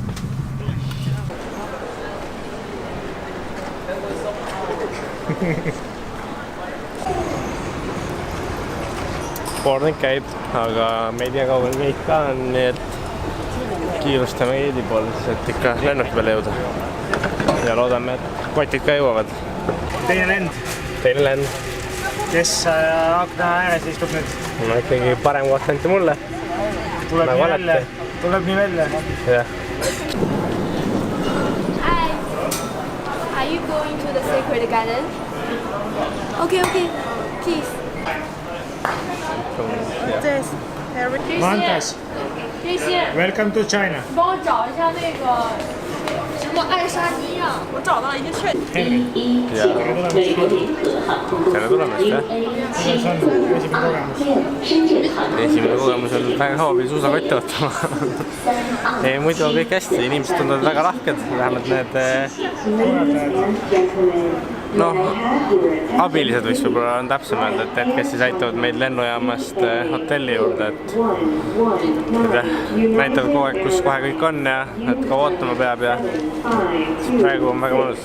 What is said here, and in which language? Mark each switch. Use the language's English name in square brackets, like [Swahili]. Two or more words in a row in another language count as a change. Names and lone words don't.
[Estonian] Koornik käib, aga me ei tea kaugel meid ka on, nii et kiirustame Eedi poole, et ikka lennuki peale jõuda. Ja loodame, et kotid ka jõuavad. Teine lend. Teine lend. Kes akna ääres istub nüüd? No ikkagi parem koht anti mulle. Tuleb nii välja. Tuleb nii välja. Jah. [English] Hi. Are you going to the sacred garden? Okay. Please. Mantas. Welcome to China. [Chinese] 帮我找一下那个什么爱沙尼亚，我找到了已经确定。 [Estonian] Tere tulemast, jah? Esimene kogemus on väga kaua pidi suusakotti ootama. Ei, muidu on kõik hästi, inimesed tunduvad väga lahked, vähemalt need abilised võiks võib-olla on täpsem öelda, et kes siis aitavad meid lennujaamast hotelli juurde, et näitavad kogu aeg, kus kohe kõik on ja et ka ootama peab ja praegu on väga mõnus.